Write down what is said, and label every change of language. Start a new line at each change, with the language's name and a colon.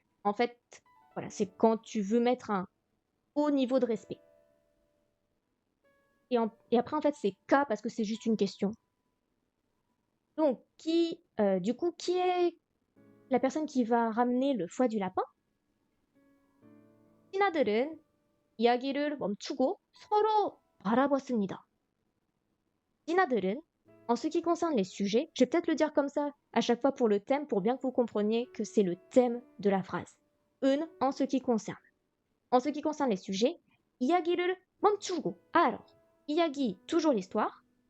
French: En fait, voilà, c'est quand tu veux mettre un haut niveau de respect. Et après, en fait, c'est K parce que c'est juste une question. Donc, du coup, qui est la personne qui va ramener le foie du lapin?
Korean: 신하들은 이야기를 멈추고 서로 바라봤습니다. 신하들은,
French: en ce qui concerne les sujets, je vais peut-être le dire comme ça à chaque fois pour le thème, pour bien que vous compreniez que c'est le thème de la phrase. En ce qui concerne. En ce qui concerne les sujets,
Korean: 이야기를 멈추고.
French: Alors,
Korean: 이야기,
French: toujours l'histoire.